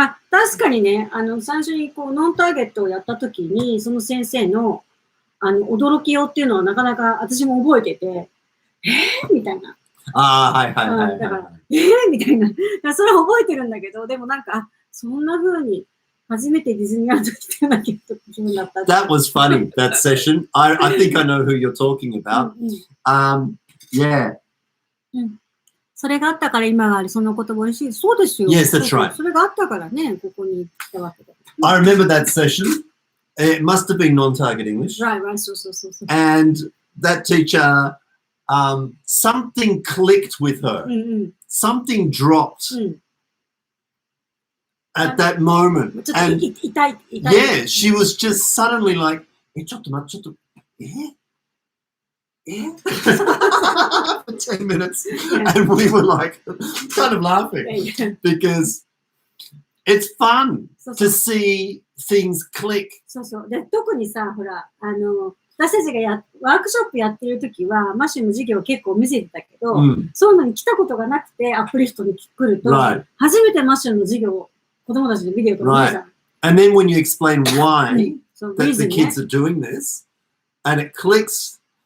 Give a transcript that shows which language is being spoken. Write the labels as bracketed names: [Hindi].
[Japanese] 確かにね、最初にこう、ノンターゲットをやったときに、その先生の、驚きようっていうのはなかなか私も覚えてて、みたいな。はい。だから、みたいな。それは覚えてるんだけど、でもなんか、そんな風に、初めてディズニーランド来たような気分だった。 [English] That was funny, that session. I think I know who you're talking about. Yeah. [Japanese] それがあったから今がある、その言葉嬉しい。そうですよ。 [English] Yes, that's right. [Japanese] それがあったからね、ここに来たわけだ。 [English] I remember that session. It must have been non-target English. Right, [Japanese] そう。 [English] And that teacher, something clicked with her. Something dropped. at that moment. [Japanese] ちょっと [English] And [Japanese] 痛い。 [English] yeah, she was just suddenly like, [Japanese] ちょっと待って、 [English] for 10 minutes. And we were like, kind of laughing because it's fun to see things click. [Japanese] そうそう。で、特にさ、ほら、私たちがワークショップやってる時は、マシュの授業を結構見せてたけど、そういうのに来たことがなくて、アップリフトに来ると、初めてマシュの授業を子供たちでビデオとか見るじゃん。 [English] And then when you explain why that the kids are doing this, and it clicks.